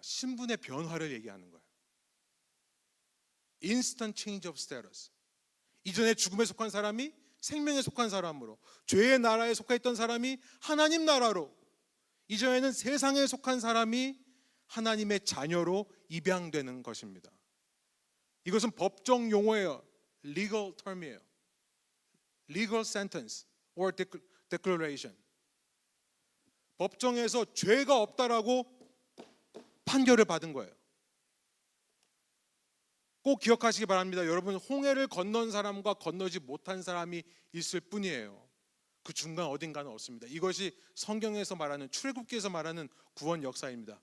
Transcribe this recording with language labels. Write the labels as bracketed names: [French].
[Korean] 신분의 변화를 얘기하는 거예요. [English] instant change of status. [Korean] 이전에 죽음에 속한 사람이 생명에 속한 사람으로, 죄의 나라에 속해 있던 사람이 하나님 나라로, 이전에는 세상에 속한 사람이 하나님의 자녀로 입양되는 것입니다. 이것은 법정 용어예요. [English] legal term이에요. legal sentence or declaration. [Korean] 법정에서 죄가 없다라고 판결을 받은 거예요. 꼭 기억하시기 바랍니다. 여러분, 홍해를 건넌 사람과 건너지 못한 사람이 있을 뿐이에요. 그 중간 어딘가는 없습니다. 이것이 성경에서 말하는, 출애굽기에서 말하는 구원 역사입니다.